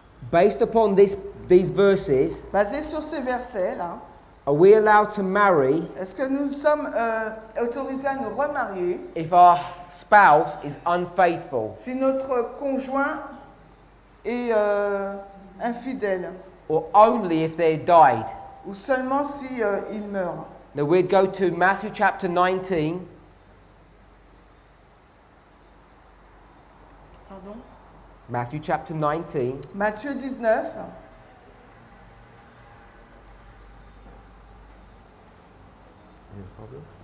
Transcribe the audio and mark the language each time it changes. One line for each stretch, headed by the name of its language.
English: based upon these verses,
French: basée sur ces versets-là,
English: Are we allowed to marry
French: Est-ce que nous sommes autorisés à nous remarier
English: if our spouse is unfaithful,
French: si notre conjoint est infidèle
English: or only if they died?
French: ou seulement si il meurt?
English: Now we'd go to Matthew chapter 19.
French: Pardon?
English: Matthew chapter 19.
French: Matthieu 19.
English: Is there a problem?